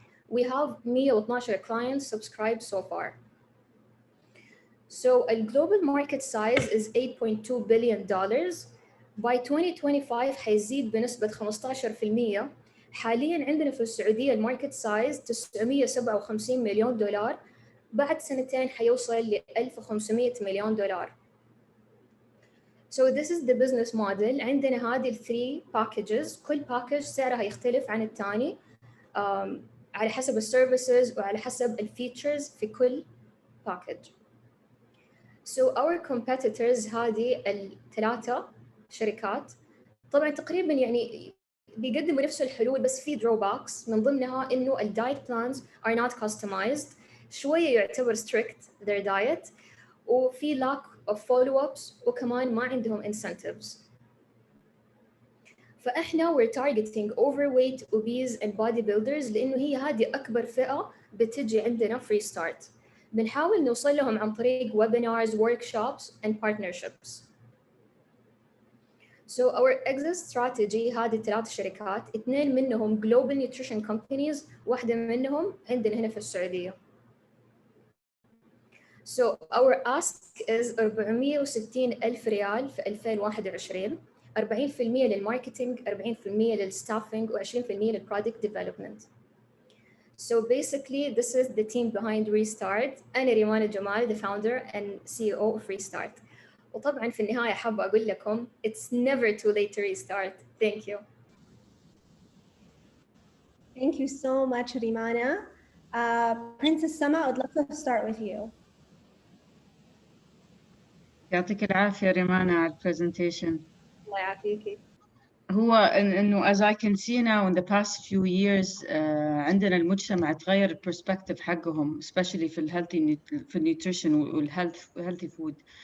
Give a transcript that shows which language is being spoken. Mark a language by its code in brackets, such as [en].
[en] We have 112 clients subscribed so far. So the global market size is $8.2 billion. By 2025 حيزيد بنسبة 15%. [ar] حاليا عندنا في السعودية الماركت سايز 957 مليون دولار، بعد سنتين حيوصل ل 1500 مليون دولار. [en] So this is the business model. [ar] عندنا هذه 3 packages، كل باكج سعرها يختلف عن الثاني على حسب السيرفيسز وعلى حسب الفيتشرز في كل باكج. [en] So our competitors [ar] هذه الثلاثة شركات طبعا تقريبا يعني بيقدموا نفس الحلول، بس في drawbacks من ضمنها إنه ال [en] diet plans are not customized، [ar] شوية يعتبر [en] strict their diet، [ar] وفي [en] lack of follow-ups، [ar] وكمان ما عندهم incentives. فإحنا [en] we're targeting overweight, obese and bodybuilders [ar] لأنه هي هذه أكبر فئة بتجي عندنا free start. بنحاول نوصل لهم عن طريق [en] webinars, workshops and partnerships. So our exit strategy [ar] هذه 3 شركات، 2 منهم [en] global nutrition companies، [ar] واحدة منهم عندنا هنا في السعودية. [en] So our ask is [ar] 460 ألف ريال في 2021، 40% للماركتينج، 40% للستافينج، و20% للبرودكت ديفلوبمنت. So basically this is the team behind Restart. أنا ريمانة جمال the founder and CEO of Restart. وطبعا في النهاية حابة أقول لكم [en] it's never too late to restart. Thank you. Thank you so much, Rimana. Princess Sama, I'd love to start with you. [ar] يعطيك العافية ريمانا على البرزنتيشن. الله يعافيكي. هو إنه [en] as I can see now in the past few years [ar] عندنا المجتمع تغير البرسبكتيف حقهم especially في الهيلثي في النيوتريشن والهيلثي فود.